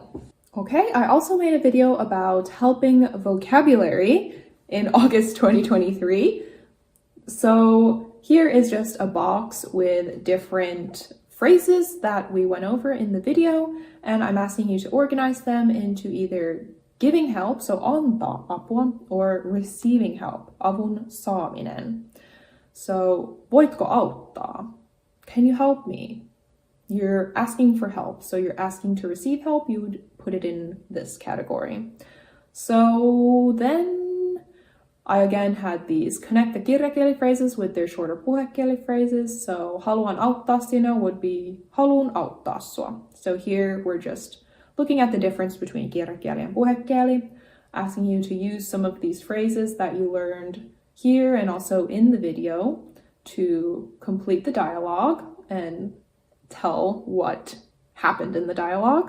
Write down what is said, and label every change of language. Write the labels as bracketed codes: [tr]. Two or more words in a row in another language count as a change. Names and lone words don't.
[en] Okay, I also made a video about helping vocabulary in August 2023. So here is just a box with different phrases that we went over in the video, and I'm asking you to organize them into either giving help, so [fi] antaa apua, [en] or receiving help, [fi] avun saaminen. So voitko auttaa? [en] Can you help me? you're asking for help. So you're asking to receive help, you would put it in this category. So then I again had these connect the kirjakieli phrases with their shorter puhekieli phrases. So [fi] haluan auttaa sinua [en] would be [fi] haluan auttaa sua. [en] So here we're just looking at the difference between kirjakieli and puhekieli, asking you to use some of these phrases that you learned here and also in the video to complete the dialogue and tell what happened in the dialogue.